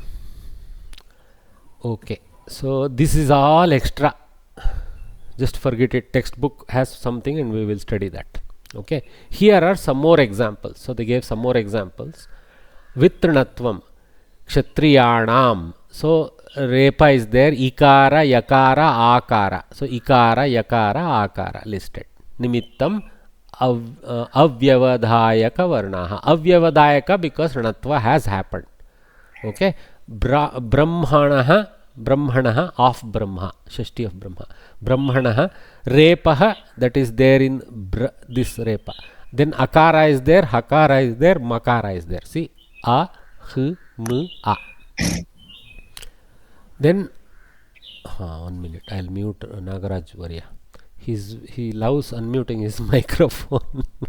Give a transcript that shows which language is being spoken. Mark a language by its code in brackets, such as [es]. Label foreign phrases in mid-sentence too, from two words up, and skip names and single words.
[en] Okay, so this is all extra. Just forget it. Textbook has something and we will study that. Okay, here are some more examples. So they gave some more examples. [sa] Vitrinatvam, Kshatriyanam. [en] So Repa is there. [sa] Ikara, Yakara, Akara. [en] So [sa] Ikara, Yakara, Akara [en] listed. [sa] Nimittam Avyavadhayaka Varnaha. [en] Avyavadhayaka because Rinatva has happened. Okay. Brahmanaha, Brahmanaha of Brahma, Shashti of Brahma. [sa] Brahmanaha, Repaha, [en] that is there in this Repa. Then Akara is there, Hakara is there, Makara is there. See, A, H, M, A. Then, 1 minute, I'll mute Nagaraj Varya. He loves unmuting his microphone.